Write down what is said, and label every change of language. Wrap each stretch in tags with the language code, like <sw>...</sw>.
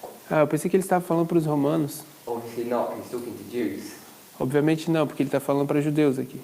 <pt>Eu pensei que ele estava falando para os romanos.</pt> <en>Obviously not, he's talking to Jews.</en> <pt>Obviamente não, porque ele está falando para judeus aqui.</pt>